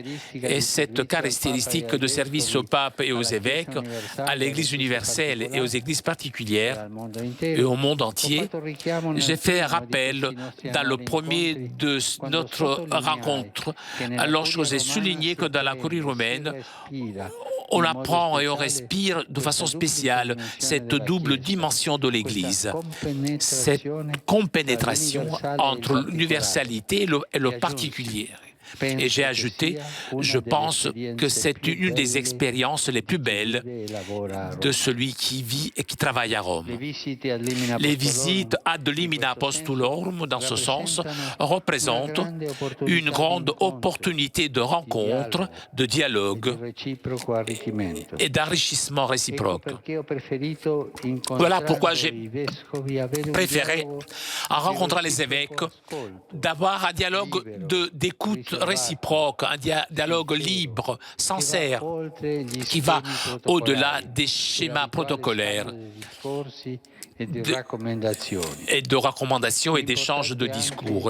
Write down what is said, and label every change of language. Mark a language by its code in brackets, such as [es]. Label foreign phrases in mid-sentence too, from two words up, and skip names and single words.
[fr] Et cette caractéristique de service au pape et aux évêques, à l'Église universelle et aux églises particulières et au monde entier, j'ai fait rappel dans le premier de notre rencontre, lorsque j'ai souligné que dans la curie romaine, on apprend et on respire de façon spéciale cette double dimension de l'Église, cette compénétration entre l'universalité et le particulier. Et j'ai ajouté, je pense que c'est une des expériences les plus belles de celui qui vit et qui travaille à Rome. Les visites [la] ad limina apostulorum, [fr] dans ce sens, représentent une grande opportunité de rencontre, de dialogue et d'enrichissement réciproque. Voilà pourquoi j'ai préféré, en rencontrant les évêques, d'avoir un dialogue d'écoute réciproque, un dialogue libre, sincère, qui va au-delà des schémas protocolaires et de recommandations et d'échanges de discours.